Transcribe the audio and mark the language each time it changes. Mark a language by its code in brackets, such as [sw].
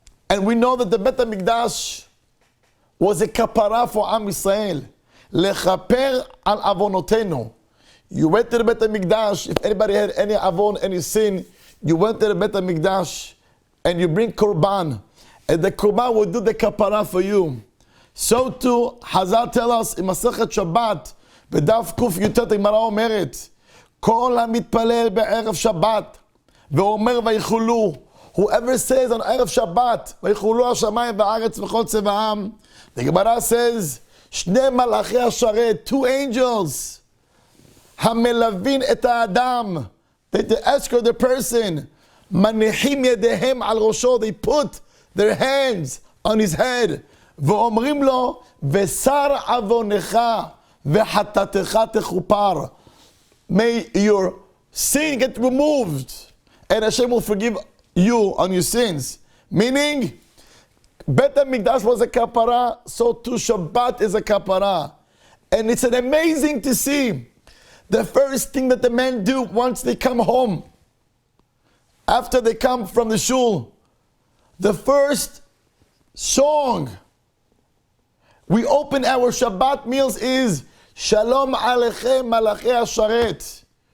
[en] And we know that the Bet HaMikdash was a kapara for Am Yisrael. Lechaper al avonotenu. You went to the Bet HaMikdash, if anybody had any avon, any sin, you went to the Bet HaMikdash and you bring korban. And the korban will do the kapara for you. [he] So too, Hazal tell us in Masechet Shabbat, בדף ק"ט הגמרא אומרת, כל המתפלל בערב שבת ואומר ויחולו, [en] whoever says on [he] ערב שבת, ויחולו השמיים והארץ וכל צבאם, [en] the Gemara says, [he] שני מלאכי השרת, [en] 2 angels, [he] המלווין את האדם, [en] they escort the person, [he] מניחים ידיהם על ראשו, [en] they put their hands on his head, [he] ואומרים לו, ושר עוונך, v'chatatecha techupar. [en] May your sin get removed, and Hashem will forgive you on your sins. Meaning, Bet HaMikdash was a kapara, so too Shabbat is a kapara. And it's an amazing to see the first thing that the men do once they come home, after they come from the shul, the first song we open our Shabbat meals is Shalom Aleichem Malachei HaSharet.